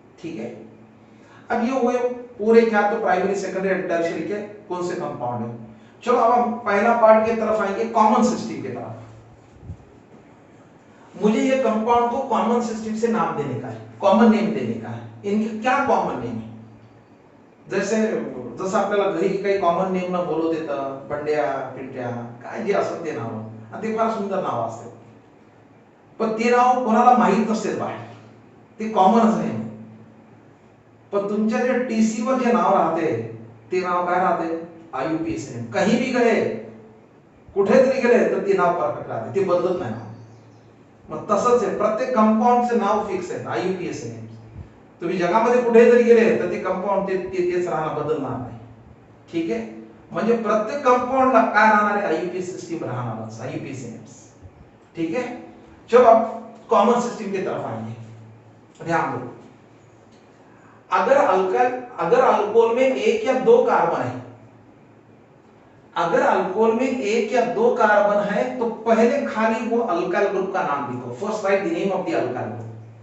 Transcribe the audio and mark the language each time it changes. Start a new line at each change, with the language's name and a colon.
Hindi: ठीक है, अब ये हुए पूरे क्या, तो प्राइमरी सेकेंडरी एंड टर्शियरी के कौन से कंपाउंड है। चलो अब हम पहला पार्ट की तरफ आएंगे, कॉमन सिस्टम की तरफ। मुझे ये कंपाउंड को कॉमन सिस्टम से नाम देने का है, कॉमन नेम देने का है। इनके क्या कॉमन नेम है,
Marathi: जसं आपल्याला घरी काही कॉमन नेम न बोलवत येतं, बंड्या पिंट्या काय जे असतं ते नाव, आणि ते फार सुंदर नाव असतात, पण ते नाव कोणाला माहित नसते बाहेर, ते कॉमनच नेम। पण तुमच्या जे टीसी वर जे नाव राहते ते नाव काय राहते, आईयूपीएसी नेम।
Hindi: कहीं भी गए,
Marathi: कुठेतरी गेले तर ते नाव परफेक्ट राहते, ते बदलत नाही नाव। मग तसंच आहे, प्रत्येक कंपाऊंडचे नाव फिक्स आहे, आईयूपीएसी नेम। तुम्ही जगामध्ये कुठेतरी गेले तर ते कंपाऊंड तेच राहणार, बदलणार नाही। ठीक आहे, म्हणजे प्रत्येक कंपाऊंडला काय राहणार आहे, आईयूपीएसी सिस्टम राहणारच, आईयूपीएसी नेम्स।
Hindi: ठीक है, चलो अब कॉमन सिस्टम की तरफ आएंगे। ध्यान दो, अगर अल्कोहल में 1 या 2 कार्बन है, अगर अल्कोहल में 1 या 2 कार्बन है तो पहले खाली वो अल्काइल ग्रुप का नाम लिखो।
English: First write the name of the alkyl group.